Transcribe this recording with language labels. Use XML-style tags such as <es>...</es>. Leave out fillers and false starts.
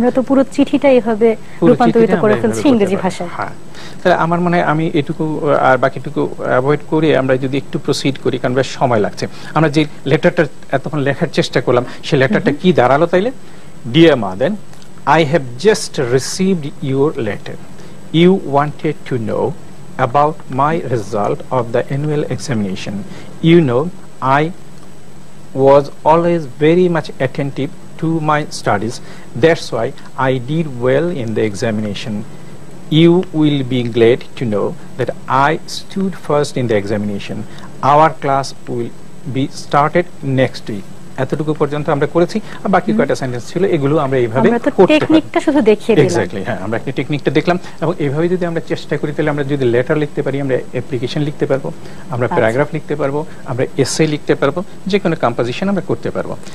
<bn>আমরা তো পুরো চিঠিটা এইভাবে রূপান্তরিত করে ফেলছি ইংরেজি ভাষায়। হ্যাঁ, তাহলে আমার মনে হয় আমি এটুকু আর বাকিটুকু অ্যাভয়েড করে আমরা যদি একটু প্রসিড করি, কারণ বেশ সময় লাগছে। আমরা যে লেটারটা এতক্ষণ লেখার চেষ্টা করলাম, সেই লেটারটা কি দাঁড়ালো তাইলে,</bn> <en>Dear mother, I have just received your letter. You wanted to know about my result of the annual examination. You know, I was always very much attentive to my studies. That's why I did well in the examination. You will be glad to know that I stood first in the examination. Our class will be started next week.</en> <bn>এতটুকু পর্যন্ত আমরা করেছি, আর বাকি কয়টা sentence ছিল এগুলো আমরা এইভাবে করতে পারি। টেকনিকটা শুধু দেখিয়ে দিলাম। এক্স্যাক্টলি, হ্যাঁ, আমরা একটা টেকনিকটা দেখলাম, এবং এইভাবে যদি আমরা চেষ্টা করি তাহলে আমরা যদি লেটার লিখতে পারি, আমরা অ্যাপ্লিকেশন লিখতে পারবো, আমরা প্যারাগ্রাফ লিখতে পারবো, আমরা এসে লিখতে পারবো, যে কোনো কম্পোজিশন আমরা করতে পারবো।</bn>